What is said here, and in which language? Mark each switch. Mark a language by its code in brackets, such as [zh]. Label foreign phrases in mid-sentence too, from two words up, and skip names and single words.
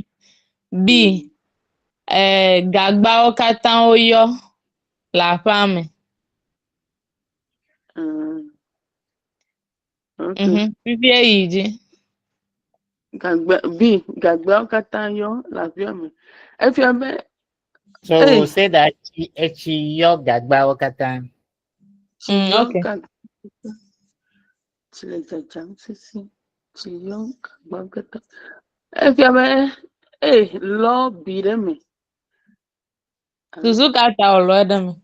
[ee] B gagbawo katã woyɔ le aƒea me. Fifia yi dzi. Gagbawo katã yɔ le aƒea me. Efia be. [en] So we'll say that [ee] etsi yɔ gagbawo katã. [en] Okay. [ee] Tsi le dzadzam sesĩe. Tsi yɔ gagbawo katã. Efia be lɔ bi ɖe me. Susu kata wòlɔ ɖe me.